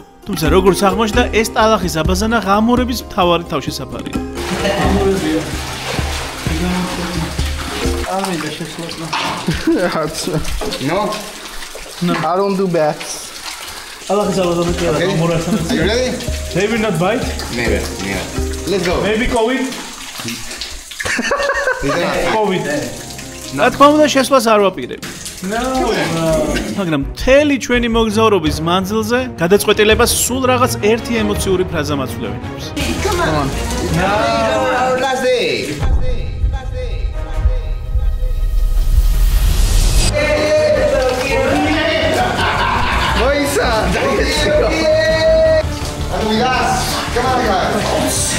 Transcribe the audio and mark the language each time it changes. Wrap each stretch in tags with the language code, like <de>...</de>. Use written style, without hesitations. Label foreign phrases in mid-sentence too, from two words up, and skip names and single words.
<ka>თუმცა როგორც აღმოჩნდა, ეს ტალახის აბაზანა ღამურების მთავარი თავშესაფარია.</ka> <en>No? I don't do bats.</en> <ka>ტალახის აბაზანა კი არა, ღამურებთან.</ka> <en>Are you ready? They will not bite. Never. Let's go. Maybe COVID. COVID.</en> <ka>რა თქმა უნდა შესვლას არ ვაპირებ. მაგრამ მთელი ჩვენი მოგზაურობის მანძილზე გადაწყვეტილებას სულ რაღაც ერთი ემოციური ფრაზა მაცვლევინებს.</ka> <en>Come on. Our last day. Moisa. Amigas, come on guys.</en>